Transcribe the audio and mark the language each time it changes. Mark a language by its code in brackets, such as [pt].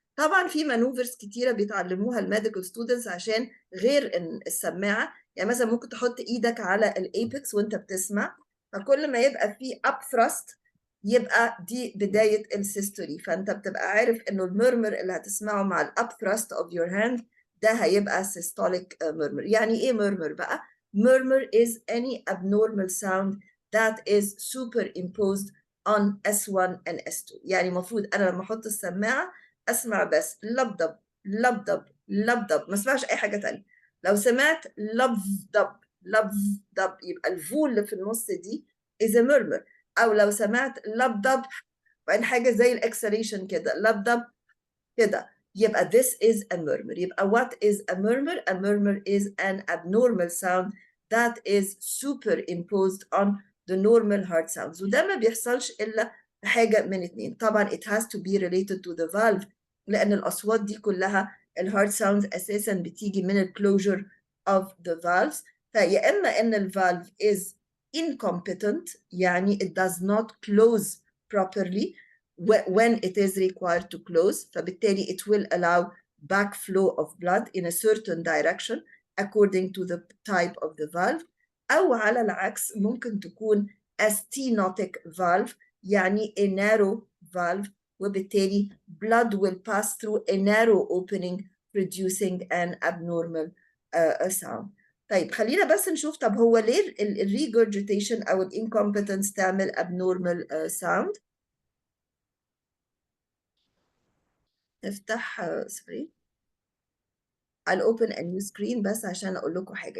[ar] طبعا في مانوفرز كتيرة بيتعلموها الميديكال ستودنتس عشان غير ان السماعة. يعني مثلا ممكن تحط ايدك على الايبكس وانت بتسمع، فكل ما يبقى في اب ثراست يبقى دي بداية السيستولي. فانت بتبقى عارف انه المرمر اللي هتسمعه مع الاب ثراست [en] of your hand [ar] ده هيبقى systolic murmur. يعني ايه [en] murmur بقى؟ Murmur is any abnormal sound that is superimposed on S1 and S2. [ar] يعني المفروض انا لما احط السماعة اسمع بس لبدب لبدب لبدب، ما اسمعش اي حاجة تانية. لو سمعت لبدب لبدب يبقى الفول اللي في النص دي [en] is a murmur. [ar] او لو سمعت لبدب وبعدين حاجة زي الاكسليشن كده لبدب كده يبقى [en] this is a murmur. يبقى what is a murmur? A murmur is an abnormal sound that is superimposed on the normal heart sounds. [ar] وده ما بيحصلش إلا حاجة من اتنين. [en] طبعا it has to be related to the valve، [ar] لأن الأصوات دي كلها الهارت sounds أساسا بتيجي من [en] الclosure of the valves. [ar] فيا إما إن [en] الvalve is incompetent يعني it does not close properly when it is required to close، فبالتالي it will allow backflow of blood in a certain direction according to the type of the valve. [ar] أو على العكس ممكن تكون [en] a stenotic valve يعني a narrow valve، وبالتالي blood will pass through a narrow opening producing an abnormal sound. [ar] طيب خلينا بس نشوف طب هو ليه الريجurgitation أو الانcompetence تعمل abnormal sound. نفتح سوري [en] I'll open a new screen [ar] بس عشان أقول لكم حاجة.